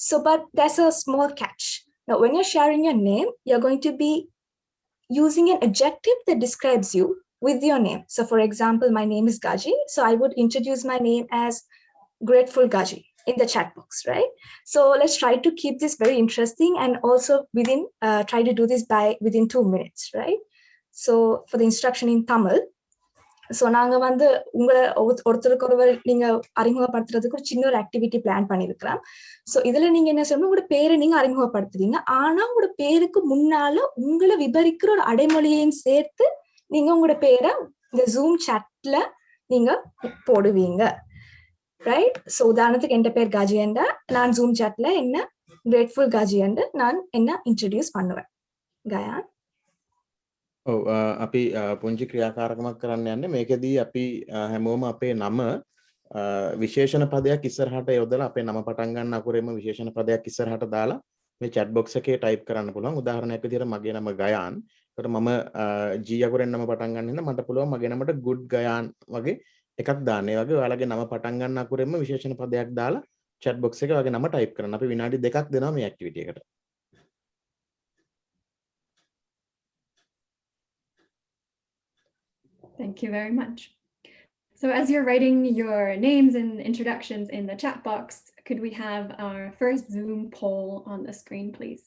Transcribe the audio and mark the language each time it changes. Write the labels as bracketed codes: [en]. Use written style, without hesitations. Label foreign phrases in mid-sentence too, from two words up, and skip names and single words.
[en] So, but there's a small catch. Now, when you're sharing your name, you're going to be using an adjective that describes you with your name. So for example, my name is Gaji. So I would introduce my name as Grateful Gaji in the chat box, right? So let's try to keep this very interesting and also try to do this within 2 minutes, right? So for the instruction in Tamil, [ta] ஸோ நாங்கள் வந்து உங்களை ஒருத்தருக்கு ஒருவர் நீங்கள் அறிமுகப்படுத்துறதுக்கு ஒரு சின்ன ஒரு [en] activity plan [ta] பண்ணியிருக்கிறோம். ஸோ இதில் நீங்கள் என்ன சொல்லணும், உங்களோட பேரை நீங்கள் அறிமுகப்படுத்துறீங்க. ஆனால் உங்களோட பேருக்கு முன்னால உங்களை விவரிக்கிற ஒரு அடைமொழியையும் சேர்த்து நீங்கள் உங்களோட பேரை இந்த [en] Zoom chat [ta] நீங்கள் போடுவீங்க, ரைட்? ஸோ உதாரணத்துக்கு என் பேர் காஜி அண்டா, நான் [en] Zoom chat [ta] என்ன கிரேட்ஃபுல் காஜி அண்டு நான் என்ன இன்ட்ரடியூஸ் பண்ணுவேன். கயான். [si] ඔව් අපි පුංචි ක්‍රියාකාරකමක් කරන්න යන්නේ. මේකෙදී අපි හැමෝම අපේ නම විශේෂණ පදයක් ඉස්සරහට යොදලා අපේ නම පටන් ගන්න අකුරෙම විශේෂණ පදයක් ඉස්සරහට දාලා මේ [en] chat box [si] එකේ type කරන්න පුළුවන්. උදාහරණයක් විදිහට මගේ නම ගයාන්. ඒකට මම G අකුරෙන් නම පටන් ගන්න හින්දා මට පුළුවන් මගේ නමට good ගයාන් වගේ එකක් දාන්න. ඒ වගේ ඔයාලගේ නම පටන් ගන්න අකුරෙම විශේෂණ පදයක් දාලා [en] chat box [si] එකේ ඔයාගේ නම type කරන්න. අපි විනාඩි 2ක් දෙනවා මේ activity එකට. [en] Thank you very much. So as you're writing your names and introductions in the chat box, could we have our first Zoom poll on the screen, please?